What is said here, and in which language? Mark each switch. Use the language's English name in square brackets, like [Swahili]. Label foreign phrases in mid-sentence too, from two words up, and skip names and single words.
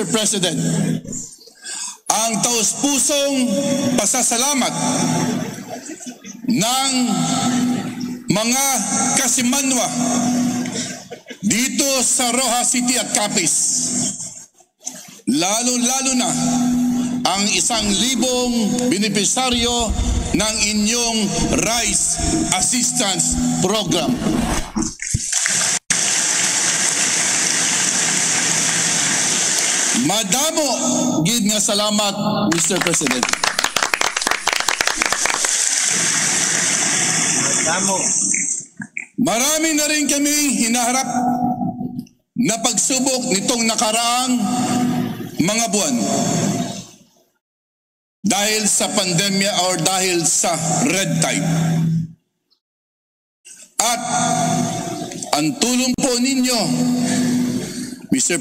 [Filipino] President, ang taus-pusong pasasalamat ng mga kasimanwa dito sa Roxas City at Capiz. Lalo-lalo na ang 1,000 benepisaryo ng inyong Rice Assistance Program. [Hiligaynon] Madamo gid nga salamat, Mr. President. Madamo. [Filipino] Marami na rin kami hinaharap na pagsubok nitong nakaraang mga buwan. Dahil sa pandemya or dahil sa red tide. At ang tulong po ninyo, Mr.